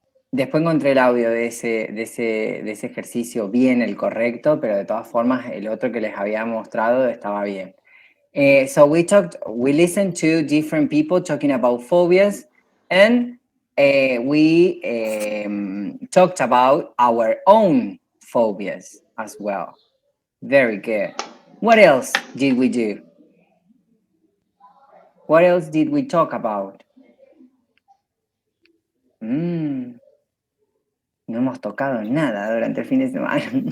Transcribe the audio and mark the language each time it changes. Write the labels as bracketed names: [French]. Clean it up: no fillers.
[Spanish] Después encontré el audio de ese ejercicio bien, el correcto, pero de todas formas el otro que les había mostrado estaba bien. [English] So we listened to different people talking about phobias, and we talked about our own phobias as well. Very good. What else did we do? What else did we talk about? [Spanish] No hemos tocado nada durante el fin de semana.